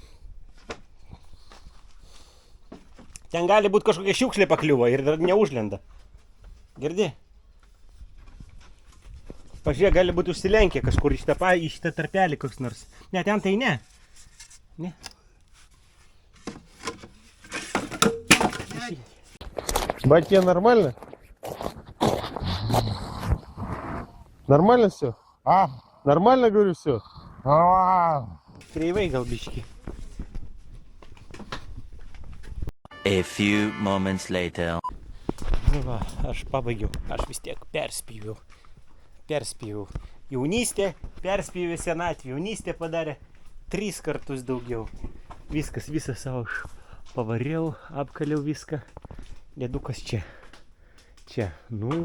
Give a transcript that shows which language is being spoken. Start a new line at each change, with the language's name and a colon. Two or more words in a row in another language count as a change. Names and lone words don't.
Lithuanian: Ten gali būti kažkokia šiukšlė pakliuvo ir dar neužlenda. Girdi? Pažiūrėk, gali būti užsilenkę kažkur į šitą tarpelį koks nors. Ne, ten tai ne. Ne.
Russian: Батя, нормально? Нормально все? Нормально, говорю, все?
Lithuanian: Kreivai gal biški.
English: A few moments later.
Lithuanian: Nu va, aš pabaigiau. Aš vis tiek perspyviau. perspėjau jaunystę, perspėjau senatvę, jaunystę padarė 3 kartus daugiau. Viskas, visą savo pavariau, apkaliau viską. Dėdukas čia. Čia, nu.